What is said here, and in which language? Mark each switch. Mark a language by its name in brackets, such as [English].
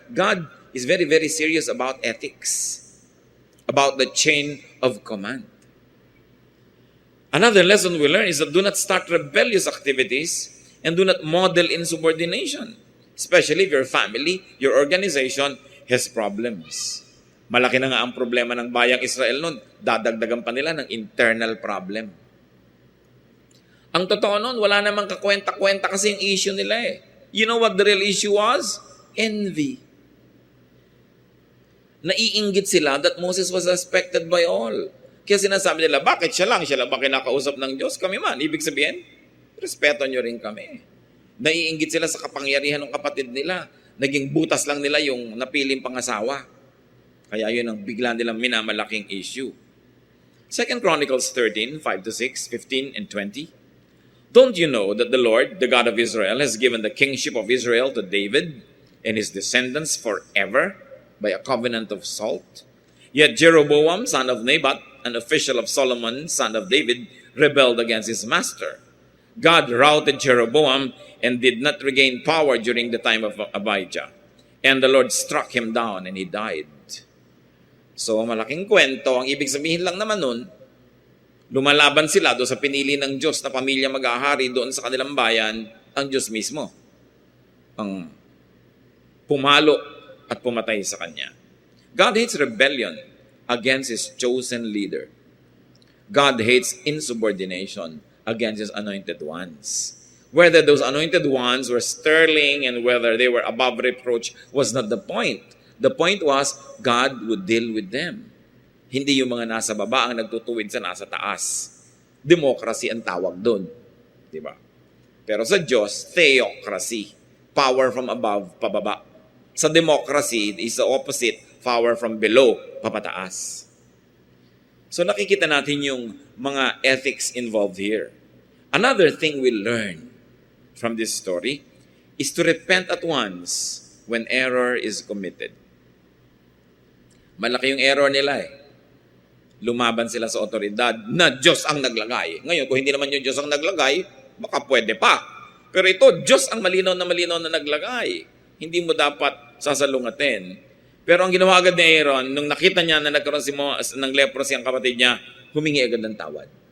[English] God is very, very serious about ethics, about the chain of command. Another lesson we learn is that do not start rebellious activities and do not model insubordination, especially if your family, your organization has problems. [Filipino] Malaki na nga ang problema ng bayang Israel noon. Dadagdagan pa nila ng internal problem. Ang totoo noon, wala namang kakwenta-kwenta kasi yung issue nila eh. [English] You know what the real issue was? Envy. [Filipino] Naiinggit sila [English] that Moses was respected by all. [Filipino] Kaya sinasabi nila, bakit siya lang ba kinakausap ng Diyos? Kami man. Ibig sabihin, respeto nyo rin kami. Naiinggit sila sa kapangyarihan ng kapatid nila. Naging butas lang nila yung napiling pangasawa. Kaya yun ang bigla nilang minamalaking issue. [English] 2 Chronicles 13, 5-6, 15, and 20. Don't you know that the Lord, the God of Israel, has given the kingship of Israel to David and his descendants forever by a covenant of salt? Yet Jeroboam, son of Nebat, an official of Solomon, son of David, rebelled against his master. God routed Jeroboam and did not regain power during the time of Abijah. And the Lord struck him down and he died. [Filipino] So, malaking kwento. Ang ibig sabihin lang naman nun, lumalaban sila doon sa pinili ng Diyos na pamilya mag-ahari doon sa kanilang bayan, ang Diyos mismo ang pumalo at pumatay sa kanya. [English] God hates rebellion against His chosen leader. God hates insubordination against His anointed ones. Whether those anointed ones were sterling and whether they were above reproach was not the point. The point was, God would deal with them. [Filipino] Hindi yung mga nasa baba ang nagtutuwid sa nasa taas. Democracy ang tawag doon. Diba? Pero sa Diyos, theocracy. [English] Power from above, [Filipino] pababa. [English] Sa democracy, is the opposite. Power from below, papataas. [Filipino] So nakikita natin yung mga [English] ethics involved here. Another thing we learn from this story is to repent at once when error is committed. [Filipino] Malaki yung error nila eh. Lumaban sila sa otoridad na Diyos ang naglagay. Ngayon, kung hindi naman yung Diyos ang naglagay, baka pwede pa. Pero ito, Diyos ang malinaw na naglagay. Hindi mo dapat sasalungatin. Pero ang ginawa agad ni Aaron, nung nakita niya na nagkaroon ng leprosy ang kapatid niya, humingi agad ng tawad.